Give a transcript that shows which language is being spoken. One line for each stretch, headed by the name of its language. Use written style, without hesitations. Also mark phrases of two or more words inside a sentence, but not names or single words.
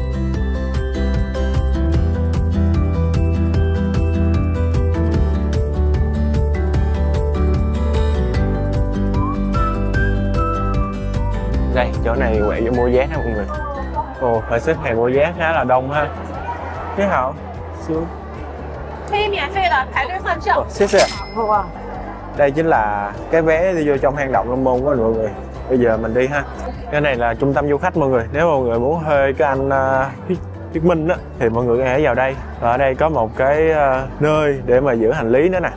Vietnamese: Đây, chỗ này quẹo vô mua vé ha mọi người. Ồ, phải xếp hàng mua vé khá là đông ha. Thế hảo, xuống.
Chinese: 可以免费的排队换票。
Vietnamese: Xếp xe. Đây chính là cái vé đi vô trong hang động Long Môn của mọi người. Bây giờ mình đi ha. Cái này là trung tâm du khách mọi người. Nếu mọi người muốn thuê cái anh thuyết minh á thì mọi người có thể vào đây. Và ở đây có một cái nơi để mà giữ hành lý nữa nè.